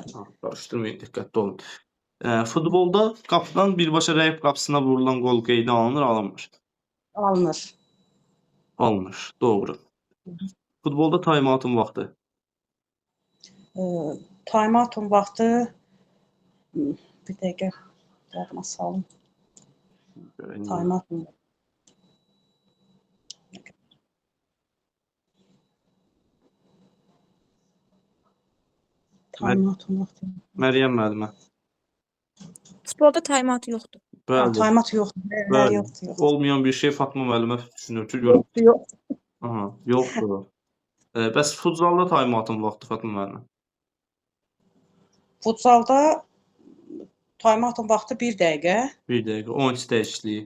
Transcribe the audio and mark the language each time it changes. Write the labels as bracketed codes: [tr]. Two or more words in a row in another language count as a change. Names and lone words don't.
[az] Qarışdırmayın, diqqətli olun. Futbolda qapıdan birbaşa rəqib qapısına vurulan qol qeydə alınır, alınmır. Alınır. Alınır, doğru. Futbolda taymatın vaxtı. Time-out'un vaxtı bir dəqiqə yadıma salım. Time-out'un Time-out'un vaxtı. Məryəm müəllimə. Futbolda time-out yoxdur. Bəli. Time-out yoxdur. Hə, Bəli. yoxdur. Olmayan bir şey Fatma müəllimə düşünür ki, görüm. Yox. Aha, yoxdur. Bəs futzalda taymatın vaxtı Fatma müəllimə. Futsalda time-out'un vaxtı 1 dəqiqə. 1 dəqiqə, oyunçu dəyişikliyi,